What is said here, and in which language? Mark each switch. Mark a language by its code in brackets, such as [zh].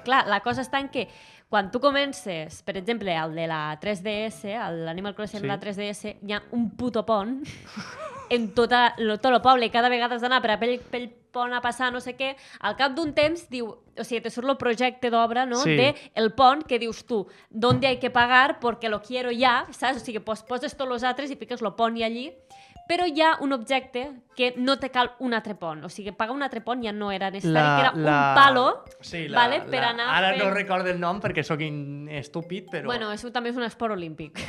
[ca] Clar, la cosa està en que quan tu comences, per exemple, el de la 3DS, l'Animal Crossing Sí. la 3DS, hi ha un puto pont en tot el poble, i cada vegada has d'anar per pel pont a passar no sé què, al cap d'un temps diu, o sigui, te surt el projecte d'obra, no?, Sí. de el pont que dius tu, [es] ¿dónde hay que pagar? Porque lo quiero ya, saps? [ca] O sigui, poses tots els altres i piques el pont i allí, però hi ha un objecte que no te cal un altre pont. O sigui, pagar un altre pont ja no era necessari, [es] que era un palo, [ca] Sí, vale, per anar Ara fent... no recordo el nom perquè sóc estúpid, però... Bueno, això també és un esport olímpic.